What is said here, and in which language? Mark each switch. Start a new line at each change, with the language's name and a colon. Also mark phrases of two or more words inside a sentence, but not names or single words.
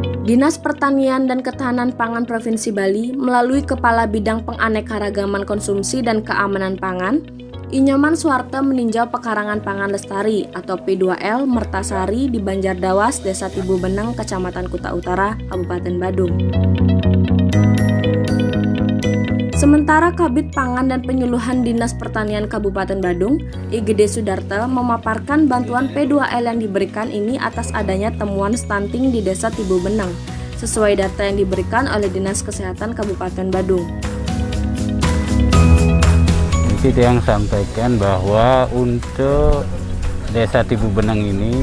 Indonesian: Dinas Pertanian dan Ketahanan Pangan Provinsi Bali melalui Kepala Bidang Penganekaragaman Konsumsi dan Keamanan Pangan, Inyoman Suarte meninjau pekarangan pangan lestari atau P2L Mertasari di Banjardawas, Desa Tibu Beneng, Kecamatan Kuta Utara, Kabupaten Badung. Sementara Kabid Pangan dan Penyuluhan Dinas Pertanian Kabupaten Badung, IGD Sudarte, memaparkan bantuan P2L yang diberikan ini atas adanya temuan stunting di Desa Tibu Beneng, sesuai data yang diberikan oleh Dinas Kesehatan Kabupaten Badung. Kita yang sampaikan bahwa untuk Desa Tibu Beneng ini,